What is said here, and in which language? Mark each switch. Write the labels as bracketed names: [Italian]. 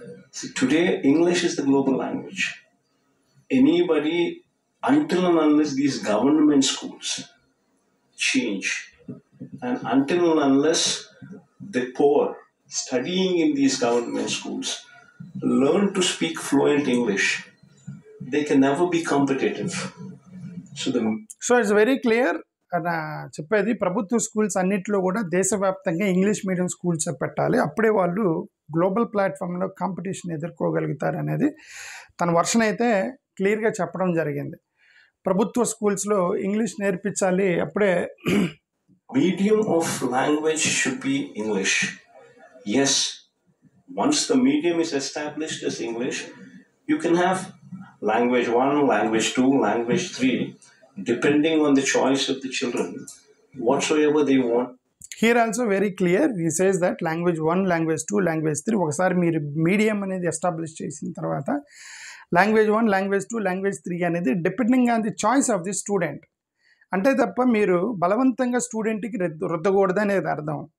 [English] See, today English is the global language. Anybody, until and unless these government schools change, and until and unless the poor studying in these government schools learn to speak fluent English, they can never be competitive. So it's very clear. [Telugu] చెప్పేది ప్రభుత్వ schools అన్నింటిలో కూడా దేశవ్యాప్తంగా English medium schools పెట్టాలి, అప్పుడే వాళ్ళు global ప్లాట్ఫామ్లో competition ఎదుర్కోగలుగుతారు అనేది తన వర్షన్ అయితే క్లియర్గా చెప్పడం జరిగింది. ప్రభుత్వ స్కూల్స్లో ఇంగ్లీష్ నేర్పించాలి, అప్పుడే [English] medium of language should be English. Yes, once the medium is established as English, you can have language 1, language 2, language 3, depending on the choice of the children, whatsoever they want. [Telugu] Here also very clear, he says that language 1, language 2, language 3, ఒకసారి మీరు medium అనేది establish చేసిన తర్వాత language 1, language 2, language 3 అనేది depending on the choice of the student. అంటే తప్ప మీరు బలవంతంగా స్టూడెంట్కి రుద్దకూడదు అనేది అర్థం.